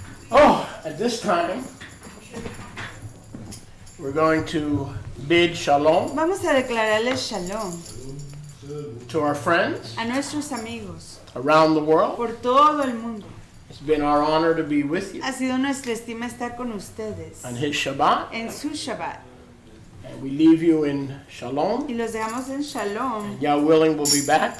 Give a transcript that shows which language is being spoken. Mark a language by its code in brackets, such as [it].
[en] Oh, at this time, we're going to bid shalom [es] Vamos a declararles shalom [en] to our friends [es] a nuestros amigos [en] around the world. [es] por todo el mundo. [en] It's been our honor to be with you [es] Ha sido nuestra estima estar con ustedes [en] on his Shabbat. [es] en su Shabbat. [en] And we leave you in shalom. [es] Y los dejamos en shalom. [en] Yah willing, we'll be back